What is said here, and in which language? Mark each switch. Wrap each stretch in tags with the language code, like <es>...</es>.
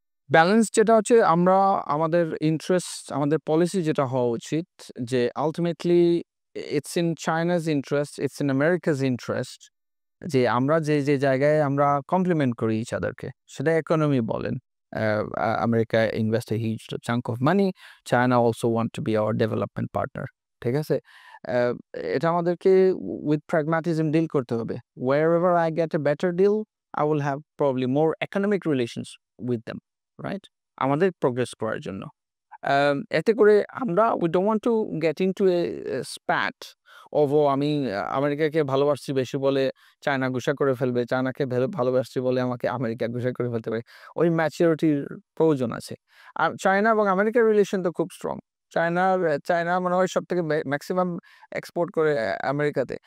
<bn>Balance যেটা হচ্ছে আমরা আমাদের ইন্টারেস্ট, আমাদের পলিসি যেটা হওয়া উচিত যে ultimately</bn> <en>it's in China's interest, it's in America's interest</en> <bn>যে আমরা যে জায়গায় আমরা কমপ্লিমেন্ট করি ইচ আদারকে, সেটা ইকোনমি বলেন।</bn> <en>America invest a huge chunk of money, China also want to be our development partner.</en> <bn>ঠিক আছে, এটা আমাদেরকে উইথ প্র্যাগম্যাটিজম ডিল করতে হবে।</bn> <en>Wherever I get a better deal, I will have probably more economic relations with them, right?</en> <bn>আমাদের progress করার জন্য। এতে করে আমরা</bn> <en>we don't want to get into a spat</en> <bn>আমি আমেরিকাকে ভালোবাসছি বেশি বলে চায়না ঘুষা করে ফেলবে, চায়নাকে ভালোবাসছি বলে আমাকে আমেরিকা ঘুষা করে ফেলতে পারে। ওই ম্যাচুরিটির প্রয়োজন আছে। আর চায়না এবং আমেরিকার রিলেশন তো খুব স্ট্রং। চায়না মনে হয় সবথেকে ম্যাক্সিমাম এক্সপোর্ট করে আমেরিকাতে।</bn>